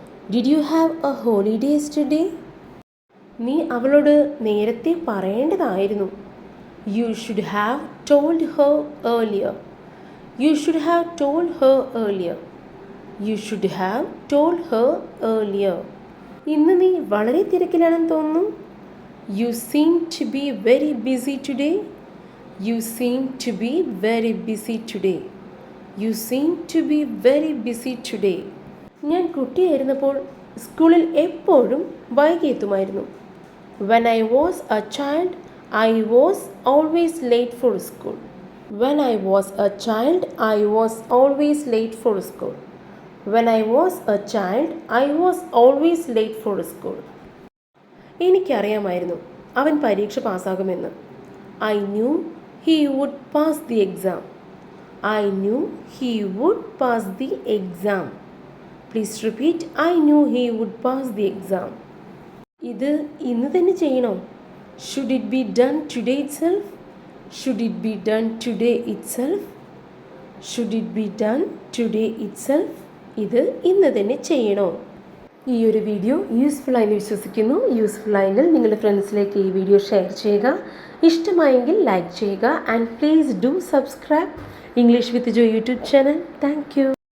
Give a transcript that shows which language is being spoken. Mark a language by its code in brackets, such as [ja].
[en] Did you have a holiday yesterday? [ml] നീ അവളോട് നേരത്തെ പറയേണ്ടതായിരുന്നു. [en] You should have told her earlier. You should have told her earlier. You should have told her earlier. [ml] ഇന്ന് നീ വളരെ തിരക്കിലാണെന്ന് തോന്നുന്നു. [en] You seem to be very busy today. You seem to be very busy today. You seem to be very busy today. [ml] ഞാൻ കുട്ടിയായിരുന്നപ്പോൾ സ്കൂളിൽ എപ്പോഴും വൈകി എത്തുമായിരുന്നു. [en] When I was a child, I was always late for school. When I was a child, I was always late for school. When I was a child, I was always late for school. [ml] എനിക്കറിയാമായിരുന്നു അവൻ പരീക്ഷ പാസ്സാകുമെന്ന്. [en] I knew he would pass the exam. I knew he would pass the exam. Please repeat. I knew he would pass the exam. [ml] ഇത് ഇന്ന് തന്നെ ചെയ്യണോ? [en] Should it be done today itself? Should it be done today itself? Should it be done today itself? [ml] ഇത് ഇന്ന് തന്നെ ചെയ്യണോ? ഈ ഒരു വീഡിയോ യൂസ്ഫുൾ ആയി വിശ്വസിക്കുന്നു. യൂസ്ഫുൾ ആയെങ്കിൽ നിങ്ങളുടെ ഫ്രണ്ട്സിലേക്ക് ഈ വീഡിയോ ഷെയർ ചെയ്യുക. ഇഷ്ടമായെങ്കിൽ ലൈക്ക് ചെയ്യുക. [en] And please do subscribe English with Jo YouTube channel. Thank you.